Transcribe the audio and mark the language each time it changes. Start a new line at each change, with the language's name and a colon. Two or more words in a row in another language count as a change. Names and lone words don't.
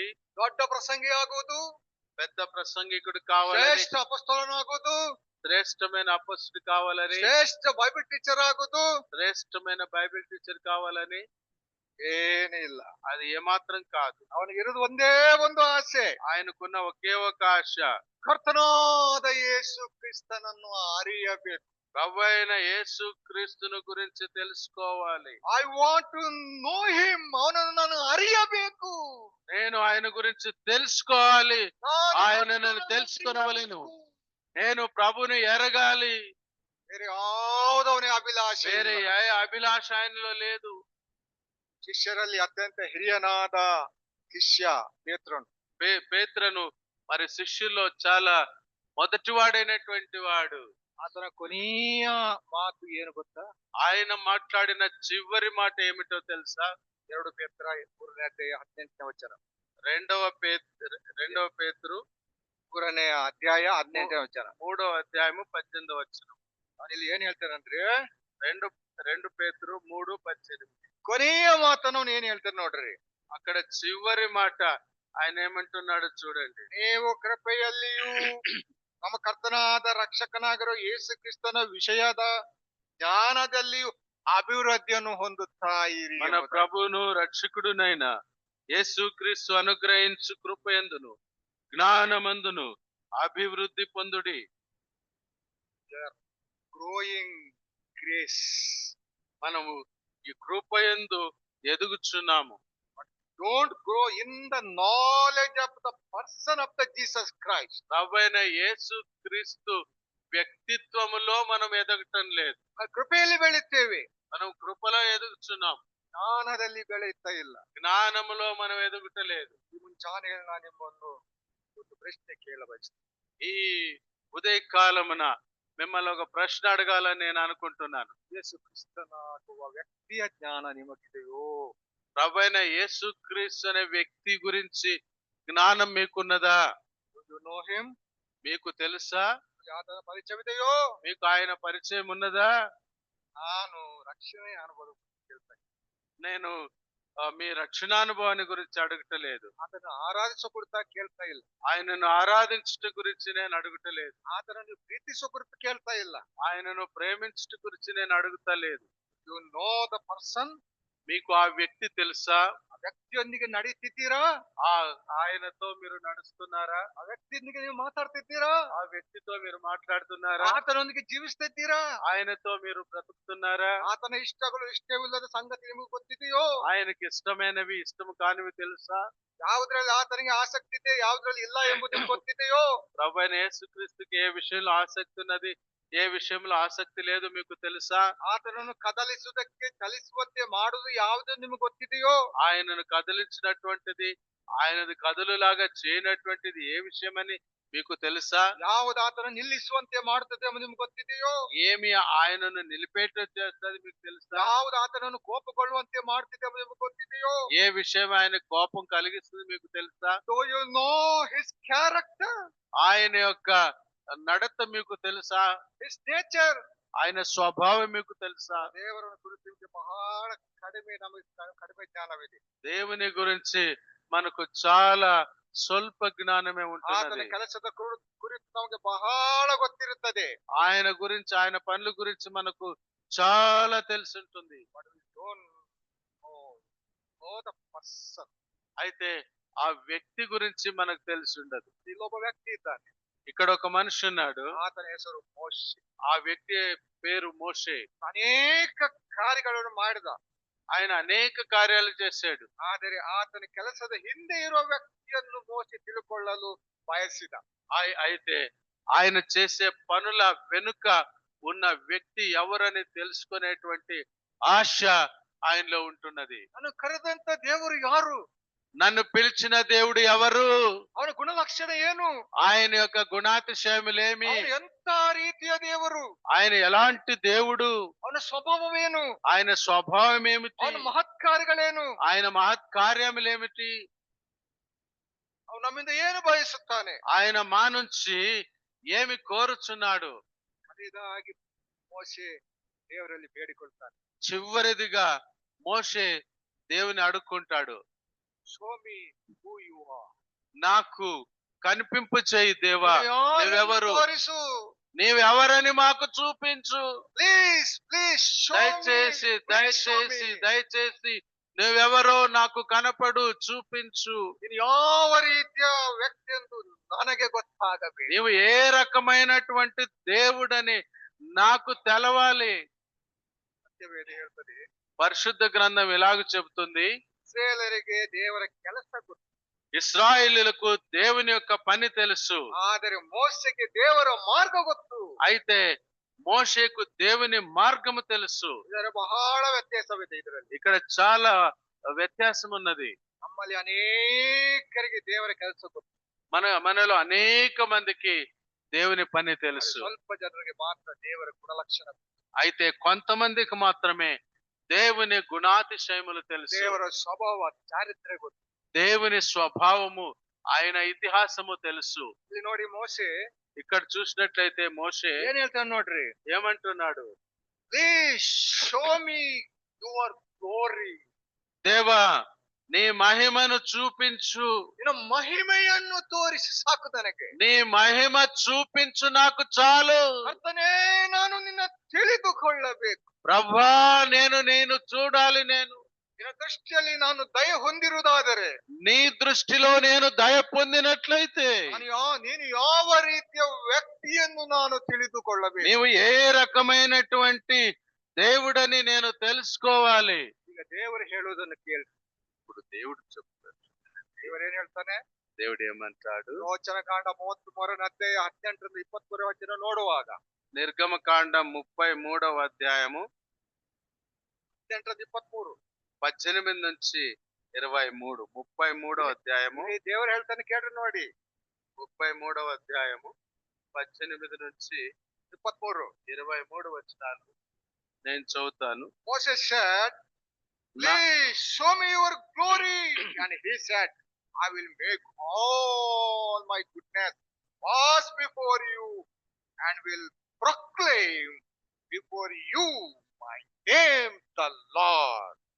Kannada: ದೊಡ್ಡ ಪ್ರಸಂಗಿ ಆಗುವುದು,
Telugu: పెద్ద ప్రసంగికుడు కావాలని,
Kannada: ಶ್ರೇಷ್ಠ ಅಪೊಸ್ತಲನಾಗುವುದು,
Telugu: శ్రేష్టమైన అపొస్తలుడు కావాలని,
Kannada: ಶ್ರೇಷ್ಠ
English: Bible teacher
Kannada: ಆಗುವುದು,
Telugu: శ్రేష్టమైన
English: Bible teacher
Telugu: కావాలని
Kannada: ಏನಿಲ್ಲ.
Telugu: అది ఏమాత్రం కాదు.
Kannada: ಅವನಿಗೆ ಇರುವುದು ಒಂದೇ ಒಂದು ಆಸೆ,
Telugu: ఆయనకున్న ఒకే ఒక ఆశ,
Kannada: ಕರ್ತನಾದ ಯೇಸು ಕ್ರಿಸ್ತನನ್ನು ಅರಿಯಬೇಕು.
Telugu: ప్రభువైన యేసు క్రీస్తును గురించి తెలుసుకోవాలి.
English: I want to know him.
Kannada: ಅವನನ್ನು ನಾನು ಅರಿಯಬೇಕು.
Telugu: నేను ఆయన గురించి తెలుసుకోవాలి.
Kannada: ನಾನು
Telugu: ఆయనను
Kannada: ಕರ್ತನನ್ನು
Telugu: తెలుసుకొనవలెను.
Kannada: ಅರಿಯಬೇಕು.
Telugu: నేను ప్రభుని ఎరగాలి.
Kannada: ಬೇರೆ ಯಾವುದವನೇ ಅಭಿಲಾಷೆ
Telugu: వేరే
Kannada: ಇಲ್ಲ.
Telugu: ఏ అభిలాష ఆయనలో లేదు.
Kannada: ಶಿಷ್ಯರಲ್ಲಿ ಅತ್ಯಂತ ಹಿರಿಯನಾದ ಶಿಷ್ಯ ಪೇತ್ರನು.
Telugu: పేతురును మరి శిష్యుల్లో చాలా మొదటివాడైనటువంటి వాడు.
Kannada: ಆತನ ಕೊನೆಯ ಮಾತು ಏನು ಗೊತ್ತಾ?
Telugu: ఆయన మాట్లాడిన చివరి మాట ఏమిటో తెలుసా?
Kannada: 2 ಪೇತ್ರ 3ನೇ ಅಧ್ಯಾಯ 18ನೇ ವಚನ.
Telugu: రెండవ పేతురు
Kannada: 3ನೇ ಅಧ್ಯಾಯ 18ನೇ ವಚನ.
Telugu: 3వ అధ్యాయము 18వ వచనం.
Kannada: ಇಲ್ಲಿ ಏನ್ ಹೇಳ್ತಾನಂದ್ರೆ,
Telugu: రెండు పేతురు 3:18.
Kannada: ಕೊನೆಯ ಮಾತನ್ನು ಅವನು ಏನ್ ಹೇಳ್ತಾನೆ ನೋಡ್ರಿ.
Telugu: అక్కడ చివరి మాట ఆయన ఏమంటున్నాడు చూడండి.
Kannada: ನೀವು ಕೃಪೆಯಲ್ಲಿಯೂ ನಮ್ಮ ಕರ್ತನಾದ ರಕ್ಷಕನಾಗಿರೋ ಯೇಸು ಕ್ರಿಸ್ತನ ವಿಷಯದ ಜ್ಞಾನದಲ್ಲಿಯೂ ಅಭಿವೃದ್ಧಿಯನ್ನು ಹೊಂದುತ್ತಾ ಇರಿ.
Telugu: మన ప్రభువును రక్షకుడునైన యేసుక్రీస్తు అనుగ్రహించు కృపయందును జ్ఞానమందును అభివృద్ధి పొందుడి.
English: Growing grace.
Telugu: మనము ఈ కృపయందు ఎదుగుచున్నాము.
English: Don't grow in the knowledge of the person of the Jesus Christ.
Telugu: ప్రభువైన యేసు క్రీస్తు వ్యక్తిత్వములో మనం ఎదగటం లేదు.
Kannada: ಕೃಪೆಯಲ್ಲಿ ಬೆಳೆಯುತ್ತೇವೆ,
Telugu: మనం కృపలో ఎదుగుచున్నాం,
Kannada: ಜ್ಞಾನದಲ್ಲಿ ಬೆಳೆಯುತ್ತಾ ಇಲ್ಲ.
Telugu: జ్ఞానములో మనం ఎదుగుటలేదు.
Kannada: ಈ ಮುಂಚಾನೆ ನಾನು ನಿಮ್ಮನ್ನು ಒಂದು ಪ್ರಶ್ನೆ ಕೇಳಬಯಸ್ತೇನೆ.
Telugu: ఈ ఉదయకాలమున మిమ్మల్ని ఒక ప్రశ్న అడగాలని నేను అనుకుంటున్నాను.
Kannada: ಯೇಸು ಕ್ರಿಸ್ತನಾಗುವ ವ್ಯಕ್ತಿಯ ಜ್ಞಾನ ನಿಮಗಿದೆಯೋ?
Telugu: ప్రభువైన యేసు క్రీస్తు అనే వ్యక్తి గురించి జ్ఞానం మీకున్నదా?
English: You know him?
Telugu: మీకు తెలుసా?
Kannada: ಆತನ ಪರಿಚಯವಿದೆಯೋ?
Telugu: మీకు ఆయన పరిచయం ఉన్నదా?
Kannada: ನಾನು ರಕ್ಷಣೆ ಅನುಭವ ಕೇಳ್ತಾ ಇದ್ದೀನಿ.
Telugu: నేను మీ రక్షణానుభవాన్ని గురించి అడగటలేదు.
Kannada: ಆತನ ಆರಾಧಿಸೋ ಕುರಿತ ಕೇಳ್ತಾ ಇಲ್ಲ.
Telugu: ఆయనను ఆరాధించుట గురించి నేను అడుగుటలేదు.
Kannada: ಆತನನ್ನು ಪ್ರೀತಿಸೋ ಕುರಿತು ಕೇಳ್ತಾ ಇಲ್ಲ.
Telugu: ఆయనను ప్రేమించుట గురించి నేను అడుగుతలేదు.
English: You know the person?
Telugu: మీకు ఆ వ్యక్తి తెలుసా?
Kannada: ಆ ವ್ಯಕ್ತಿಯೊಂದಿಗೆ ನಡೀತಿದ್ದೀರಾ?
Telugu: ఆయనతో మీరు నడుస్తున్నారా?
Kannada: ಆ ವ್ಯಕ್ತಿಯೊಂದಿಗೆ ನೀವು ಮಾತಾಡ್ತಿದ್ದೀರಾ?
Telugu: ఆ వ్యక్తితో మీరు మాట్లాడుతున్నారా?
Kannada: ಆತನೊಂದಿಗೆ ಜೀವಿಸ್ತಿದ್ದೀರಾ?
Telugu: ఆయనతో మీరు బ్రతుకుతున్నారా?
Kannada: ಆತನ ಇಷ್ಟಗಳು ಇಷ್ಟವಿಲ್ಲದ ಸಂಗತಿ ನಿಮಗೆ ಗೊತ್ತಿದೆಯೋ?
Telugu: ఆయనకి ఇష్టమైనవి ఇష్టము కానివి తెలుసా?
Kannada: ಯಾವುದ್ರಲ್ಲಿ ಆತನಿಗೆ ಆಸಕ್ತಿ ಇದೆ, ಯಾವುದ್ರಲ್ಲಿ ಇಲ್ಲ ಎಂಬುದು ನಿಮಗೆ ಗೊತ್ತಿದೆಯೋ?
Telugu: ప్రభువైన యేసుక్రీస్తుకి ఏ విషయంలో ఆసక్తి ఉన్నది, ఏ విషయంలో ఆసక్తి లేదు మీకు తెలుసా?
Kannada: ಆತನನ್ನು ಕದಲಿಸುವುದಕ್ಕೆ ಚಲಿಸುವಂತೆ ಮಾಡುವುದು ಯಾವುದು ನಿಮಗೆ ಗೊತ್ತಿದೆಯೋ?
Telugu: ఆయనను కదిలించినటువంటిది, ఆయనది కదులులాగా చేయనటువంటిది ఏ విషయమని మీకు తెలుసా?
Kannada: ಯಾವುದು ಆತನ ನಿಲ್ಲಿಸುವಂತೆ ಮಾಡುತ್ತದೆ ಎಂಬುದು ನಿಮ್ಗೆ ಗೊತ್ತಿದೆಯೋ?
Telugu: ఏమి ఆయనను నిలిపేటట్టు చేస్తది మీకు తెలుసా?
Kannada: ಯಾವುದು ಆತನನ್ನು ಕೋಪಗೊಳ್ಳುವಂತೆ ಮಾಡುತ್ತದೆ ಎಂಬುದು ನಿಮ್ಗೆ ಗೊತ್ತಿದೆಯೋ?
Telugu: ఏ విషయం ఆయన కోపం కలిగిస్తుంది మీకు తెలుసా?
English: Do you know his character,
Telugu: ఆయన యొక్క నడత మీకు తెలుసా?
English: his nature?
Telugu: ఆయన స్వభావం మీకు తెలుసా?
Kannada: ದೇವರನ್ನು ಕುರಿತು ಬಹಳ ಕಡಿಮೆ ನಮಗೆ ಕಡಿಮೆ ಜ್ಞಾನವಿದೆ.
Telugu: దేవుని గురించి మనకు చాలా స్వల్ప జ్ఞానమే
Kannada: ಆತನ
Telugu: ఉంటున్నది.
Kannada: ಕೆಲಸದ ಕುರಿತು ನಮಗೆ ಬಹಳ ಗೊತ್ತಿರುತ್ತದೆ.
Telugu: ఆయన గురించి, ఆయన పనుల గురించి మనకు చాలా తెలుసుంటుంది.
English: But we don't know the person.
Telugu: అయితే ఆ వ్యక్తి గురించి మనకు తెలిసి ఉండదు.
Kannada: ಇಲ್ಲೊಬ್ಬ ವ್ಯಕ್ತಿ ಇದ್ದಾನೆ,
Telugu: ఇక్కడ ఒక మనిషి ఉన్నాడు.
Kannada: ಆತನ ಹೆಸರು ಮೋಶೆ.
Telugu: ఆ వ్యక్తి పేరు మోషే.
Kannada: ಅನೇಕ ಕಾರ್ಯಗಳನ್ನು ಮಾಡಿದ,
Telugu: ఆయన అనేక కార్యాలు చేశాడు.
Kannada: ಆದರೆ ಆತನ ಕೆಲಸದ ಹಿಂದೆ ಇರುವ ವ್ಯಕ್ತಿಯನ್ನು ಮೋಶೆ ತಿಳ್ಕೊಳ್ಳಲು ಬಯಸಿದ.
Telugu: అయితే ఆయన చేసే పనుల వెనుక ఉన్న వ్యక్తి ఎవరని తెలుసుకునేటువంటి ఆశ ఆయనలో ఉంటున్నది.
Kannada: ನಾನು ಕರೆದಂತ ದೇವರು ಯಾರು?
Telugu: నన్ను పిలిచిన దేవుడు ఎవరు?
Kannada: ಅವನ ಗುಣಲಕ್ಷಣ ಏನು?
Telugu: ఆయన యొక్క గుణాతిశయములేమి?
Kannada: ಅವನು ಎಂತ ರೀತಿಯ ದೇವರು?
Telugu: ఆయన ఎలాంటి దేవుడు?
Kannada: ಅವನ ಸ್ವಭಾವವೇನು?
Telugu: ఆయన స్వభావం ఏమిటి?
Kannada: ಅವನ ಮಹತ್ಕಾರ್ಯಗಳೇನು?
Telugu: ఆయన మహత్ కార్యములేమిటి?
Kannada: ಅವನು ನಮ್ಮಿಂದ ಏನು ಬಯಸುತ್ತಾನೆ?
Telugu: ఆయన మా నుంచి ఏమి కోరుచున్నాడు?
Kannada: ಅದಾಗಿ ಮೋಶೆ ದೇವರಲ್ಲಿ ಬೇಡಿಕೊಳ್ತಾನೆ.
Telugu: చివరిదిగా మోషే దేవుని అడుక్కుంటాడు.
English: Show me who you are.
Telugu: నాకు కనిపింపు చేయి దేవా, నువ్వెవరు?
Kannada: ತೋರಿಸು.
Telugu: నీవెవరని మాకు చూపించు.
English: Please, please show me.
Telugu: దయచేసి
English: Please show
Telugu: దయచేసి
English: me.
Telugu: దయచేసి నువ్వెవరో నాకు కనపడు, చూపించు.
Kannada: ನೀನು ಯಾವ ರೀತಿಯ ವ್ಯಕ್ತಿ ಎಂದು ನನಗೆ ಗೊತ್ತಾಗಬೇಕು.
Telugu: నీవు ఏ రకమైనటువంటి దేవుడని నాకు తెలవాలి.
Kannada: ಸತ್ಯವೇದ ಹೇಳ್ತದೆ,
Telugu: పరిశుద్ధ గ్రంథం ఇలాగ చెబుతుంది,
Kannada: ಇಸ್ರಾಯೇಲರಿಗೆ ದೇವರ ಕೆಲಸ ಗೊತ್ತು,
Telugu: ఇశ్రాయేలీయులకు దేవుని యొక్క పని తెలుసు.
Kannada: ಆದರೆ ಮೋಶೆಗೆ ದೇವರ ಮಾರ್ಗ ಗೊತ್ತು.
Telugu: అయితే మోషేకు దేవుని మార్గము తెలుసు.
Kannada: ಇದರ ಬಹಳ ವ್ಯತ್ಯಾಸವಿದೆ ಇದರಲ್ಲಿ.
Telugu: ఇక్కడ చాలా వ్యత్యాసం ఉన్నది.
Kannada: ನಮ್ಮಲ್ಲಿ ಅನೇಕರಿಗೆ ದೇವರ ಕೆಲಸ ಗೊತ್ತು,
Telugu: మనలో అనేక మందికి దేవుని పని
Kannada: ಆದರೆ
Telugu: తెలుసు.
Kannada: ಸ್ವಲ್ಪ ಜನರಿಗೆ ಮಾತ್ರ ದೇವರ ಗುಣಲಕ್ಷಣ,
Telugu: అయితే కొంతమందికి మాత్రమే దేవుని గుణాతిశయములు తెలుసు.
Kannada: ದೇವರ ಸ್ವಭಾವ ಚಾರಿತ್ರ್ಯ ಗೊತ್ತು.
Telugu: దేవుని స్వభావము, ఆయన ఇతిహాసము తెలుసు.
Kannada: ಇಲ್ಲಿ ನೋಡಿ ಮೋಶೆ
Telugu: ఇక్కడ చూసినట్లయితే మోషే
Kannada: ಏನ್ ಹೇಳ್ತಾನೆ ನೋಡ್ರಿ,
Telugu: ఏమంటున్నాడు?
English: Please show me your glory.
Telugu: దేవా, నీ మహిమను చూపించు.
Kannada: ನಿನ್ನ ಮಹಿಮೆಯನ್ನು ತೋರಿಸಿ ಸಾಕು ನನಗೆ.
Telugu: నీ మహిమ చూపించు, నాకు చాలు.
Kannada: ಕರ್ತನೇ, ನಾನು ನಿನ್ನ ತಿಳಿದುಕೊಳ್ಳಬೇಕು.
Telugu: ప్రభా, నేను చూడాలి.
Kannada: ನಿನ್ನ ದೃಷ್ಟಿಯಲ್ಲಿ ನಾನು ದಯ ಹೊಂದಿರುವುದಾದರೆ,
Telugu: నీ దృష్టిలో నేను దయ పొందినట్లయితే,
Kannada: ನೀನು ಯಾವ ರೀತಿಯ ವ್ಯಕ್ತಿಯನ್ನು ನಾನು ತಿಳಿದುಕೊಳ್ಳಬೇಕು.
Telugu: నీవు ఏ రకమైనటువంటి దేవుడని నేను తెలుసుకోవాలి.
Kannada: ಈಗ ದೇವರು ಹೇಳುವುದನ್ನು ಕೇಳಿ.
Telugu: ఇప్పుడు దేవుడు చెప్తాడు.
Kannada: ದೇವರು ಏನ್ ಹೇಳ್ತಾನೆ?
Telugu: దేవుడు ఏమంటాడు?
Kannada: ಪ್ರವಚನಕಾಂಡ 33ನೇ ಅಧ್ಯಾಯ 18ರಿಂದ 23 ವಚನ ನೋಡುವಾಗ,
Telugu: నిర్గమకాండం 33వ అధ్యాయము
Kannada: 18ರಿಂದ 23
Telugu: 18 నుంచి 23. 33వ అధ్యాయము
Kannada: ದೇವರು ಹೇಳ್ತಾನೆ ಕೇಳ್ರಿ ನೋಡಿ.
Telugu: 33వ అధ్యాయము 18 నుంచి 23 వచనాలు నేను చదువుతాను.
English: Moses said, please show me your glory. And he said, I will make all my goodness pass before you and will proclaim before you my name, the Lord.